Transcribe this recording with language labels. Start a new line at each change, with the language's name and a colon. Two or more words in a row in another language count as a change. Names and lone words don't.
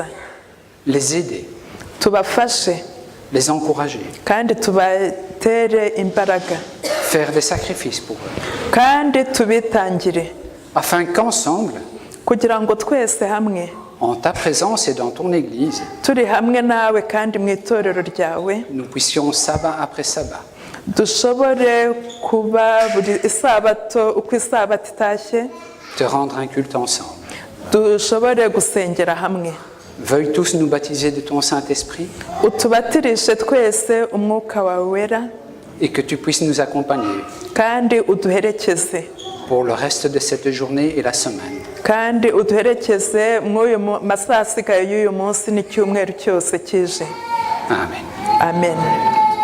French: Les aider.
Kinyarwanda: tubafashe
French: Les encourager.
Kinyarwanda: kandi tubatere imbaraga,
French: Faire des sacrifices pour eux.
Kinyarwanda: kandi tubitangire
French: Afin qu'ensemble,
Kinyarwanda: kugira ngo twese hamwe
French: en ta présence et dans ton Église,
Kinyarwanda: turi hamwe nawe kandi mu itorero ryawe
French: nous puissions sabbat après sabbat
Kinyarwanda: dushobore kuba buri isabato uko isabato itashye
French: te rendre un culte ensemble.
Kinyarwanda: dushobore gusengera hamwe.
French: Veuille tous nous baptiser de ton Saint-Esprit
Kinyarwanda: Utubatirishe twese umwuka wawe wera
French: et que tu puisses nous accompagner
Kinyarwanda: kandi uduherekeze,
French: pour le reste de cette journée et la semaine.
Kinyarwanda: kandi uduherekeze mw'uyu masaha asigaye y'uyu munsi n'icyumweru cyose kije.
French: Amen.
Kinyarwanda: Amen.